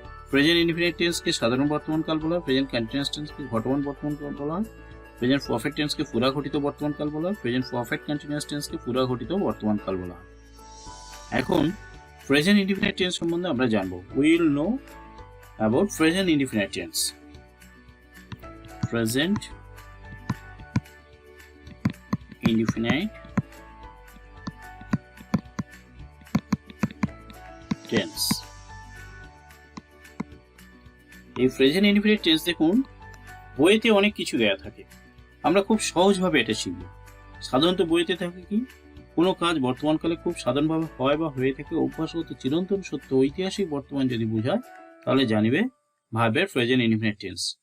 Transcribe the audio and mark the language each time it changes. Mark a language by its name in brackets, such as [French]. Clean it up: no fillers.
[Bangla] Present indefinite টেন্সকে সাধারণ বর্তমান কাল বলা হয়, প্রেজেন্ট কন্টিনিউয়াস টেন্সকে ঘটমান বর্তমান কাল বলা হয়, প্রেজেন্ট পারফেক্ট টেন্সকে পুরা ঘটিত বর্তমান কাল বলা হয়, প্রেজেন্ট পারফেক্ট কন্টিনিউয়াস টেন্সকে পুরা ঘটিত বর্তমান কাল বলা হয়। এখন প্রেজেন্ট ইনডিফিনিট টেন্স সম্বন্ধে আমরা জানবো। [English] We will know about present indefinite tense. Present indefinite tense। [Bangla] এই প্রেজেন্ট ইনডিফিনিট টেন্স দেখুন, বইতে অনেক কিছু দেয়া থাকে, আমরা খুব সহজভাবে এটা শিখব। সাধারণত বইতে থাকে কি, কোনো কাজ বর্তমানকালে খুব সাধারণভাবে হয় বা হয়ে থাকে, অভ্যাসগত চিরন্তন সত্য ঐতিহাসিক বর্তমান যদি বোঝায়, তাহলে জানিবে ভার্বের প্রেজেন্ট ইনডিফিনিট টেন্স।